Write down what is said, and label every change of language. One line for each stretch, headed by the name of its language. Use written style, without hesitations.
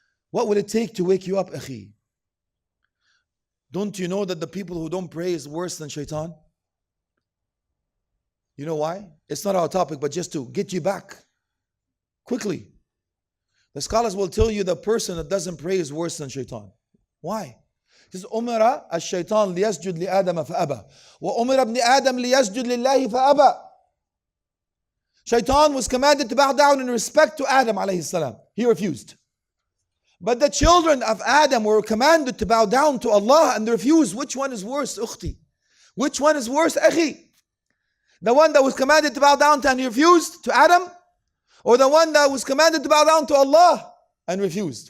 English: What will it take to wake you up, akhi? Don't you know that the people who don't pray is worse than shaitan? You know why? It's not our topic, but just to get you back quickly. The scholars will tell you the person that doesn't pray is worse than shaitan. Why? It says,
Arabic: أُمِرَ الشَّيْطَانُ لِيَسْجُدْ لِآدَمَ فَأَبَى وَأُمِرَ ابْنِ آدَمْ لِيَسْجُدْ لِلَّهِ فَأَبَى.
English: Shaitan was commanded to bow down in respect to Adam alayhi salam. He refused. But the children of Adam were commanded to bow down to Allah and they refused. Which one is worse, ukhti? Which one is worse, akhi? The one that was commanded to bow down to and he refused to Adam? Or the one that was commanded to bow down to Allah and refused?